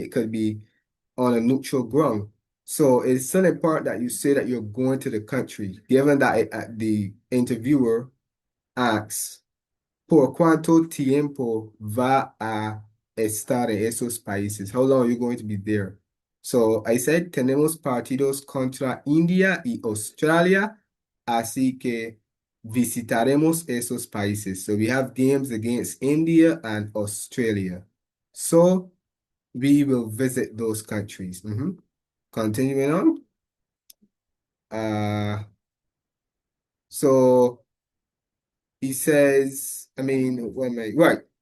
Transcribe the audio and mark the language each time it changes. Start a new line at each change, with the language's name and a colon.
English: It could be on a neutral ground. So it's still important that you say that you're going to the country, given that the interviewer asks,
Spanish: ¿por cuánto tiempo va a estar en esos países?
English: How long are you going to be there? So I said,
Spanish: tenemos partidos contra India y Australia, así que visitaremos esos países.
English: So we have games against India and Australia. So we will visit those countries. Continuing on. So he says, right.